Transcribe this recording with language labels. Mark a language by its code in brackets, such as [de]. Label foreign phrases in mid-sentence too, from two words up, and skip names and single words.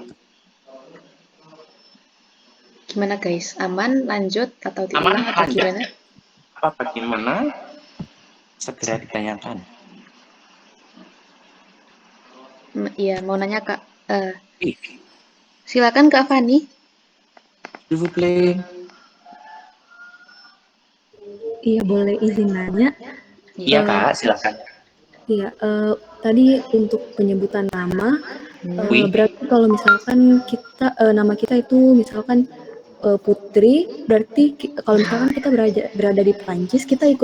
[id] Gimana guys? Aman, lanjut, atau Aman, diulang, atau lanjut. gimana? Apa bagaimana? Segera ditanyakan. Iya, mau nanya Kak. Ih, Silakan Kak Fani. [fr] s'il vous plaît. [id] Iya, boleh izin nanya. Iya kak, silakan. Iya, tadi untuk penyebutan nama, Wih, berarti kalau misalkan kita nama kita itu misalkan Putri, berarti kalau misalkan kita berada di Prancis, kita ikut